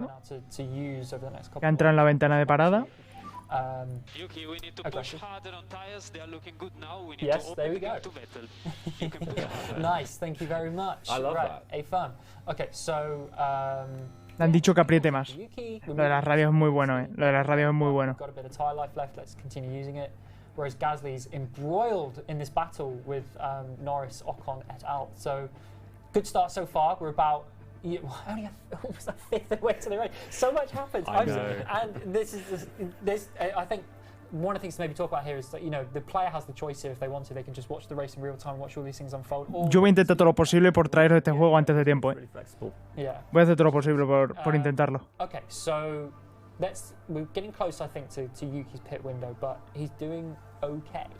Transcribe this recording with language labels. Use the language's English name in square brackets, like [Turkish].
[English] now to use over the next couple [Spanish] Que ha entrado en la ventana de parada. [English] Yuki, we need to Okay. push harder on tires. They are looking good now. We need Yes, to there open we go. to Vettel. You can push harder. Nice, thank you very much. I love right, that. A fun. Okay, so [Spanish] Le han dicho que apriete más. [English] Yuki, [Spanish] Lo de las radios es muy bueno, Lo de las radios es muy bueno. [English] Got a bit of tire life left. Let's continue using it. Whereas Gasly's embroiled in this battle with Norris, Ocon, et al. So good start so far. We're about Yeah, well, only almost a fifth of the way to the race. So much happens. I know. And this is I think one of the things to maybe talk about here is that, you know, the player has the choice here. If they want to, they can just watch the race in real time, watch all these things unfold. [Spanish] Yo voy a intentar todo lo posible por traeros este juego antes de tiempo. [English] Really flexible. Yeah. [Spanish] Voy a hacer todo lo posible por intentarlo. [English] Okay, so we're getting close, I think, to Yuki's pit window, but he's doing okay.